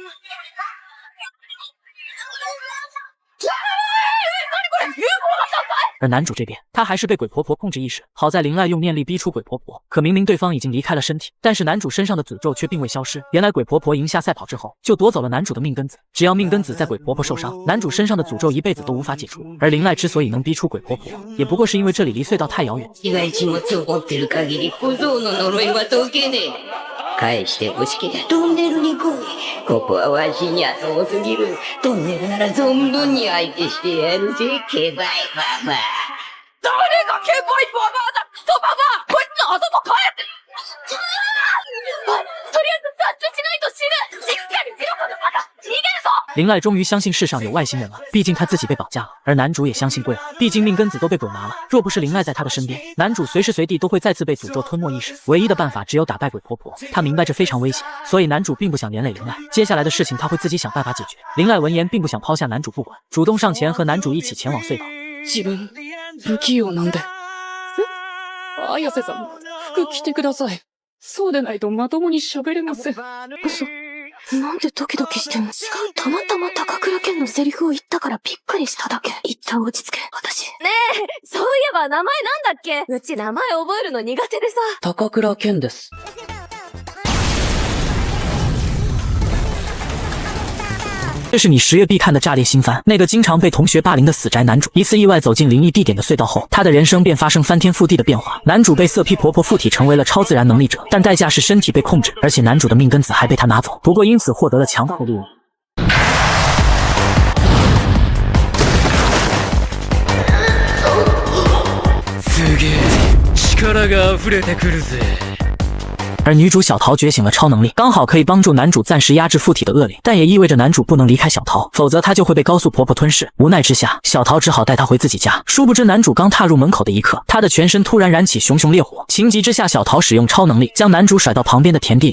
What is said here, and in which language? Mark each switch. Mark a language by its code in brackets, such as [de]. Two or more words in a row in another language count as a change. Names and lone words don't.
[ja] 何これ UFO が高い。 [zh] 而男主这边，他还是被鬼婆婆控制意识。好在林濑用念力逼出鬼婆婆，可明明对方已经离开了身体，但是男主身上的诅咒却并未消失。原来鬼婆婆赢下赛跑之后，就夺走了男主的命根子。只要命根子在鬼婆婆受伤，男主身上的诅咒一辈子都无法解除。而林濑之所以能逼出鬼婆婆，也不过是因为这里离隧道太遥远。 [ja] 被害持物を持ってる限り小僧の呪いは解けねえ。返してほしけりゃトンネルに来い。ここはわしには遠すぎる。トンネルなら存分に相手してやるぜ、ケバイババア。誰がケバイババアだ、クソババア。こいつのあそこ帰って。とりあえず脱出しないと死ぬ。しっかりしろこのバカ。逃げるぞ。 [zh] 林濑终于相信世上有外星人了，毕竟他自己被绑架了，而男主也相信对了，毕竟命根子都被鬼拿了，若不是林濑在他的身边，男主随时随地都会再次被诅咒吞没意识。唯一的办法只有打败鬼婆婆，他明白这非常危险，所以男主并不想连累林濑，接下来的事情他会自己想办法解决。林濑闻言并不想抛下男主不管，主动上前和男主一起前往隧道。 [ja] 自分不器用なんで。綾瀬さん、服着てください。そうでないとまともに喋れません。嘘。なんでドキドキしてんの？違う、たまたま高倉健のセリフを言ったからびっくりしただけ。一旦落ち着け、私。ねえ、そういえば名前なんだっけ？うち名前覚えるの苦手でさ。高倉健です。 [zh] 这是你10月必看的炸裂新番，那个经常被同学霸凌的死宅男主，一次意外走进灵异地点的隧道后，他的人生便发生翻天覆地的变化。男主被色批婆婆附体成为了超自然能力者，但代价是身体被控制，而且男主的命根子还被他拿走，不过因此获得了强大的力量。 [ja] すげえ、力が溢れてくるぜ。 [zh] 而女主小桃觉醒了超能力，刚好可以帮助男主暂时压制附体的恶灵，但也意味着男主不能离开小桃，否则他就会被高速婆婆吞噬。无奈之下，小桃只好带他回自己家。殊不知男主刚踏入门口的一刻，他的全身突然燃起熊熊烈火。情急之下，小桃使用超能力将男主甩到旁边的田地里。